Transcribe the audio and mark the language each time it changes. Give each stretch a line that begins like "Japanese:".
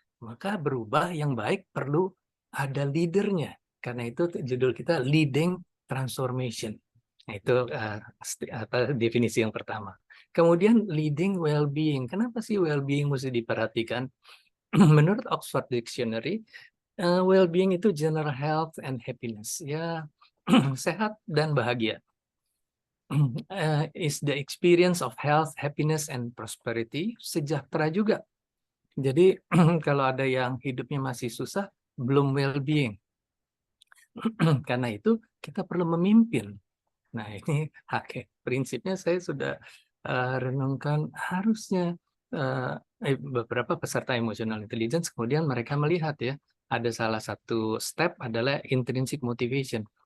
Indonesian: Maka berubah yang baik perlu ada leadernya. Karena itu judul kita Leading Transformation. Nah, itu definisi yang pertama. Kemudian leading well-being. Kenapa sih well-being mesti diperhatikan? Menurut Oxford Dictionary, well-being itu
English: general health and happiness.
Indonesian: Ya, sehat dan bahagia.
English: Is the experience of health, happiness, and prosperity.
Indonesian: Sejahtera juga. Jadi kalau ada yang hidupnya masih susah, belum well-being. Karena itu kita perlu memimpin. Nah ini prinsipnya saya sudah renungkan harusnya beberapa peserta emotional intelligence kemudian mereka melihat ya ada salah satu step adalah intrinsic motivation.